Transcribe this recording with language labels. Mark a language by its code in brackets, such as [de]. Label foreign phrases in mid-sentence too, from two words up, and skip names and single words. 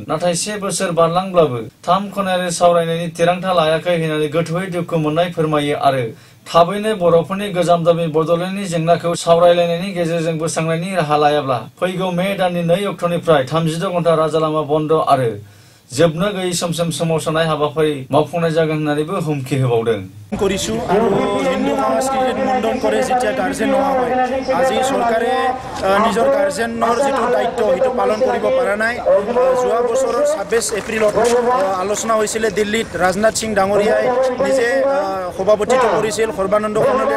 [brx] नाथाय 1 बोसोर बारलांब्लाबो 3 खनायारि सावरायनायनि थिरांथा लायाखै होननानै गोथौयै दुखु मोननाय फोरमायो आरो थाबैनो बर'फोरनि गोजाम दाबि बड'लेण्डनि जेंनाखौ सावरायलायनायनि गेजेरजों बोस्रांनायनि राहा लायाब्ला फैगौ मे दाननि 2 अक्ट'निफ्राय 36 घन्टा राजालामा बन्द आरो जोबनो गैयै समसिम सोमावसारनाय हाबाफारि मावफुंनाय जागोन होननानैबो हुमखि होबावदों। [as] কৰিছো আৰু হিন্দু সংস্কৃতিত মুণ্ডন কৰে যেতিয়া গাৰ্জেন নোহোৱা হয় আজি চৰকাৰে নিজৰ গাৰ্জেনৰ যিটো দায়িত্ব সেইটো পালন কৰিব পৰা নাই যোৱা বছৰৰ 26 এপ্ৰিলত আলোচনা হৈছিলে দিল্লীত ৰাজনাথ সিং ডাঙৰীয়াই নিজে সভাপতিত্ব কৰিছিল সৰ্বানন্দ সোণোৱাল